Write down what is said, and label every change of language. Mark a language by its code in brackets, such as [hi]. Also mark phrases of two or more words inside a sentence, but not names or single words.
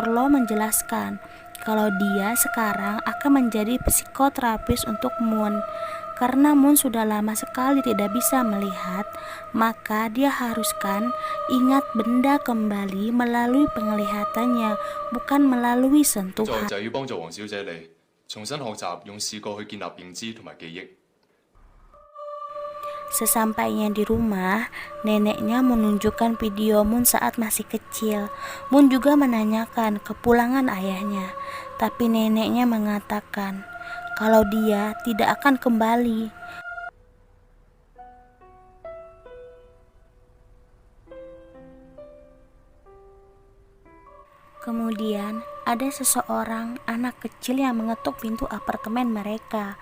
[id] Lo menjelaskan kalau dia sekarang akan menjadi psikoterapis untuk Moon. Karena Moon sudah lama sekali tidak bisa melihat, maka dia haruskan ingat benda kembali melalui penglihatannya, bukan melalui sentuhan. [yue] 就要幫助黃小姐你重新學習用視覺去建立認知同埋記憶。 [id] Sesampainya di rumah, neneknya menunjukkan video Moon saat masih kecil. Moon juga menanyakan kepulangan ayahnya, tapi neneknya mengatakan kalau dia tidak akan kembali. Kemudian ada seseorang anak kecil yang mengetuk pintu apartemen mereka.